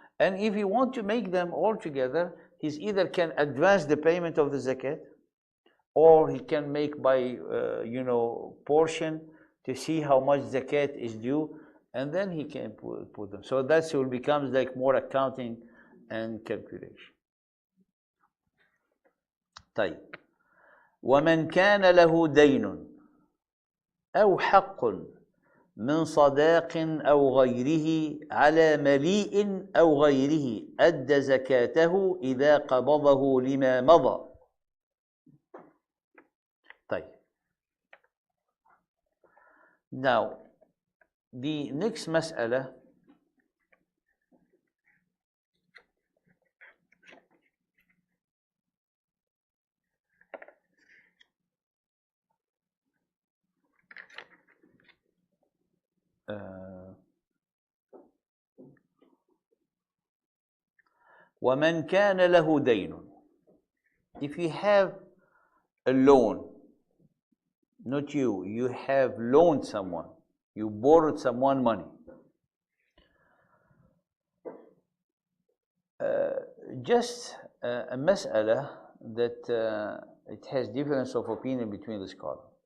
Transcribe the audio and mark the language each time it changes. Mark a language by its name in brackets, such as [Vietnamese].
[English] And if you want to make them all together, he either can advance the payment of the zakat, or he can make by, portion to see how much zakat is due, and then he can put them. So that will becomes like more accounting and calculation. [Arabic] طيب. ومن كان له دين أو حق من صداق أو غيره على مليء أو غيره أدى زكاته إذا قبضه لما مضى. طيب. [English] Now, the next [Arabic] مسألة ومن كان له دين. [English] If you have a loan, not you have loaned someone, you borrowed someone money. Just a mas'ala that it has difference of opinion between the scholars.